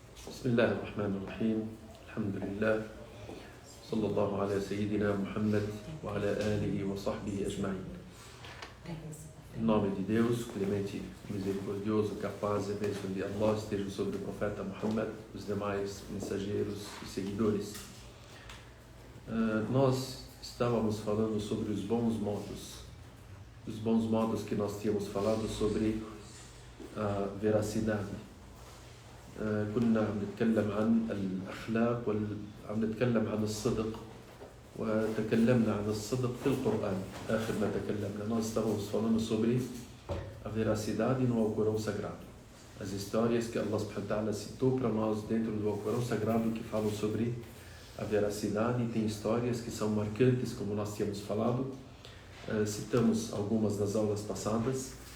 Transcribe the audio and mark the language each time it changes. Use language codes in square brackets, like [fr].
[ar] بسم الله الرحمن الرحيم الحمد لله صلى الله على سيدنا محمد وعلى آله وصحبه أجمعين. [pt] Em nome de Deus, clemente, misericordioso, capaz e bênção de Allah esteja sobre o profeta Muhammad, os demais mensageiros e seguidores. Nós estávamos falando sobre os bons modos que nós tínhamos falado sobre a veracidade. [ar] كنا عم نتكلم عن الأخلاق وعم نتكلم عن الصدق وتكلمنا عن الصدق في القرآن. آخر ما تكلمنا [pt] nós estávamos falando sobre a veracidade no Alcorão Sagrado, as histórias que Allah subhanahu wa ta'ala citou para nós dentro do Alcorão Sagrado que falam sobre a veracidade, e tem histórias que são marcantes, como nós tínhamos falado, citamos algumas das aulas passadas.